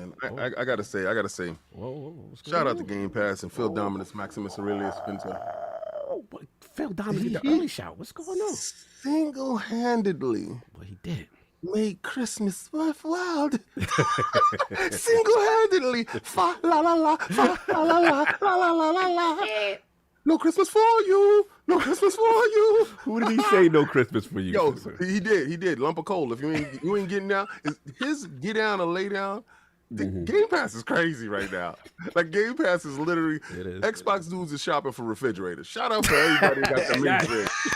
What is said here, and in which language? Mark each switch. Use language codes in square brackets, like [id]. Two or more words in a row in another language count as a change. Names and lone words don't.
[en] man, I gotta say, What's shout out to Game Pass and Phil Dominus, Maximus Aurelius Pinto. Oh, boy, Phil Dominus get the early shot. What's going on? Single-handedly Well, he did. made Christmas worthwhile. Single-handedly, fa la la la, fa la la la, la la la la la. No Christmas for you. No Christmas for you. Who did he say no Christmas for you? Yo, sir? he did. Lump of coal. If you ain't getting down, his get down or lay down. Game Pass is crazy right now. Like Game Pass is literally is. Xbox dudes is shopping for refrigerators. Shout out to everybody who got the mini fridge.